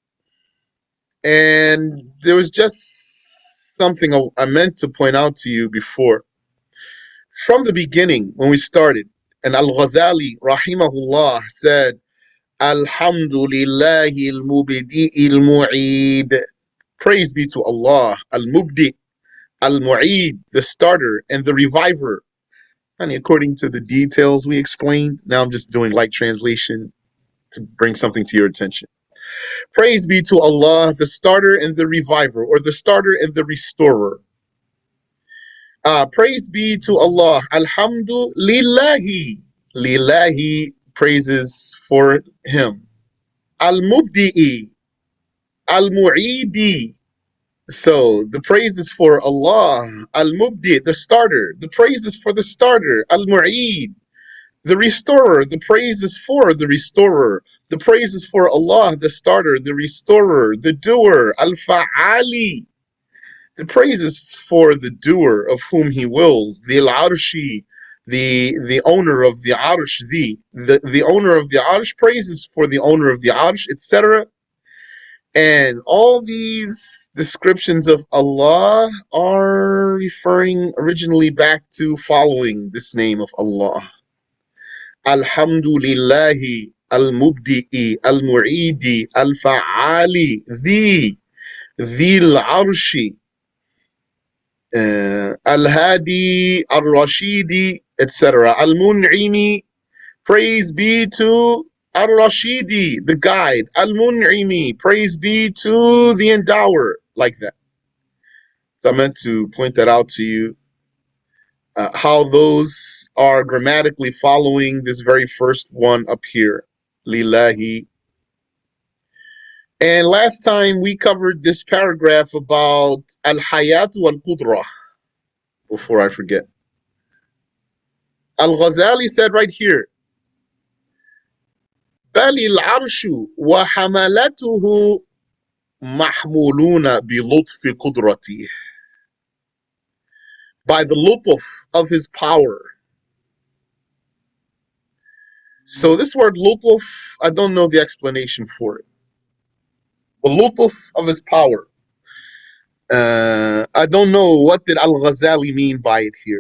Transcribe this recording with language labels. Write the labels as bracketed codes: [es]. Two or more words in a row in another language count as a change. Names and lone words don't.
[en] And there was just something I meant to point out to you before. From the beginning, when we started, and al-Ghazali, rahimahullah, said, [ar] الحمد لله المبدئ المعيد. [en] Praise be to Allah, [ar] المبدئ المعيد, [en] the starter and the reviver. And according to the details we explained, now I'm just doing light translation to bring something to your attention. Praise be to Allah, the starter and the reviver, or the starter and the restorer. Praise be to Allah. [ar] الحمد لله. Lillahi, [en] praises for Him. [ar] المبدئ المعيد. [en] So the praise is for Allah. Al-Mubdi, the starter. The praise is for the starter. Al-Mu'id, the restorer. The praise is for the restorer. The praise is for Allah, the starter, the restorer, the doer. [ar] Al-Fa'ali. [en] The praise is for the doer of whom He wills. The Al-Arshi, the owner of the Arsh, the owner of the Arsh, praises for the owner of the Arsh, etc. And all these descriptions of Allah are referring originally back to following this name of Allah. [ar] Alhamdulillahi, المبدئ المعيد الفعال, the al-arshi, الهادي الرشيد, etc. Al-mun'imi, [en] praise be to Ar-Rashidi, the guide. Al-Mun'imi, praise be to the endower. Like that. So I meant to point that out to you. How those are grammatically following this very first one up here. Lillahi. And last time we covered this paragraph about [ar] الحياة القدرة. [en] Before I forget. Al-Ghazali said right here, [ar] بل العرش وحملته محمولون بلطف قدرته. [en] By the lutf of His power. So this word lutf, I don't know the explanation for it. The lutf of His power. I don't know what did Al-Ghazali mean by it here.